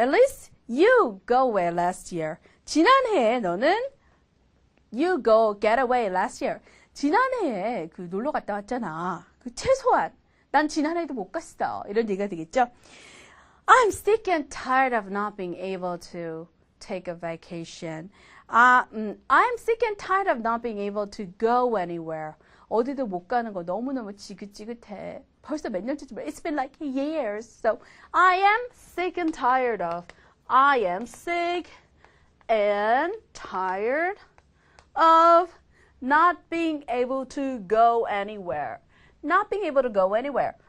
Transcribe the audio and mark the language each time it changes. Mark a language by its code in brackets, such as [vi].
[en] At least you go away last year. [ko] 지난해에 너는 [en] you go get away last year. [ko] 지난해에 그 놀러 갔다 왔잖아. 그 최소한 난 지난해에도 못 갔어. 이런 얘기가 되겠죠. [en] I'm sick and tired of not being able to take a vacation. I'm sick and tired of not being able to go anywhere. [ko] 어디도 못 가는 거 너무너무 지긋지긋해. 벌써 몇 년째쯤 [en] It's been like years. So I am sick and tired of. I am sick and tired of not being able to go anywhere. Not being able to go anywhere.